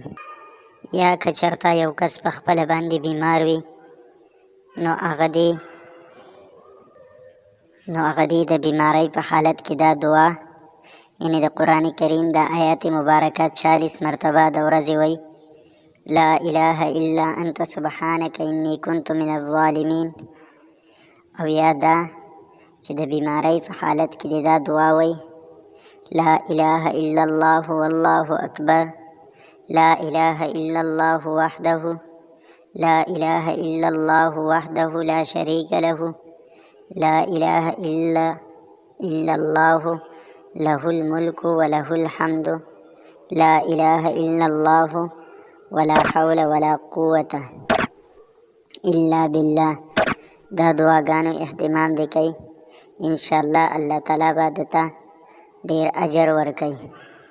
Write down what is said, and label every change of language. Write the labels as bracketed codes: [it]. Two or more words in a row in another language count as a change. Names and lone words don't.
[ps] یا که چېرته یو کس په خپله باندې بیمار وي نو هغه دې د بیمارۍ په حالت کې دا دعا یعنی د [ar] قرآن کریم [ps] دا آیات مبارکه 40 مرتبه د ورځې وایي: [ar] لا اله الا انت سبحانك اني كنت من الظالمين [ps] او یا دا چې د بیماری په حالت کې دې دا دعا وی [ar] لا اله الا الله والله اکبر لا اله الا الله وحده لا اله الا الله وحده لا شريك له لا اله الا الله له الملك وله الحمد لا اله الا الله ولا حول ولا قوة الا بالله. [ps] دا دعاګانو اهتمام دې کوي، انشاءالله الله تعالی به دته ډیر اجر ورکوي.